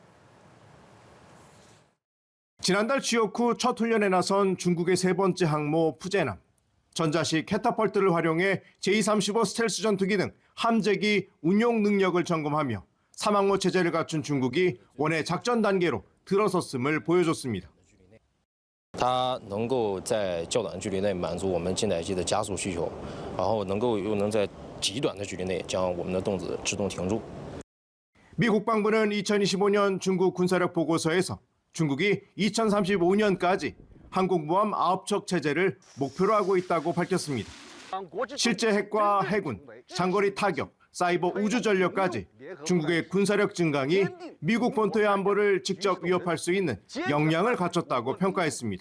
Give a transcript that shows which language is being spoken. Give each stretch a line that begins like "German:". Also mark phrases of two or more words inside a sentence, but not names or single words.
Korean: 지난달 지역 후 첫 훈련에 나선 중국의 세 번째 항모 푸제남. 전자식 캐타펄트를 활용해 J-35 스텔스 전투기 등 함재기 운용 능력을 점검하며 3항모 체제를 갖춘 중국이 원의 작전 단계로 들어섰음을 보여줬습니다.
Chinese: 它能够在较短距离内满足我们近代机的加速需求，然后又能在极短的距离内将我们的动子制动停住。
Korean: 미 국방부는 2025년 중국 군사력 보고서에서 중국이 2035년까지 항공모함 9척 체제를 목표로 하고 있다고 밝혔습니다. 실제 핵과 해군, 장거리 타격, 사이버 우주 전력까지 중국의 군사력 증강이 미국 본토의 안보를 직접 위협할 수 있는 역량을 갖췄다고 평가했습니다.